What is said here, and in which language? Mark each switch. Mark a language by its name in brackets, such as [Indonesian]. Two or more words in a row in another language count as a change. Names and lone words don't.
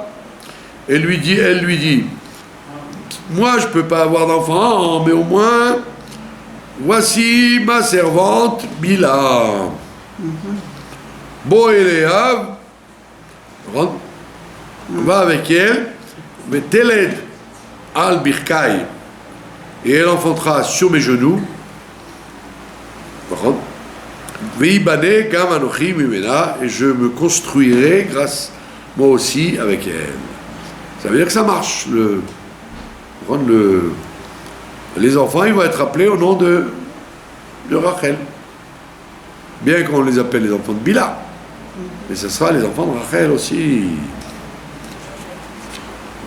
[French] Elle lui dit, moi je ne peux pas avoir d'enfant, mais au moins, voici ma servante Bila. Boéléa, va avec elle, mais [Hebrew] תלד על ברכי, [French] et elle enfantera sur mes genoux. [Hebrew] ואבנה גם אנכי ממנה, [French] et je me construirai grâce moi aussi avec elle. Ça veut dire que ça marche. Les enfants, ils vont être appelés au nom de Rachel. Bien qu'on les appelle les enfants de Bila. Mais ce sera les enfants de Rachel aussi.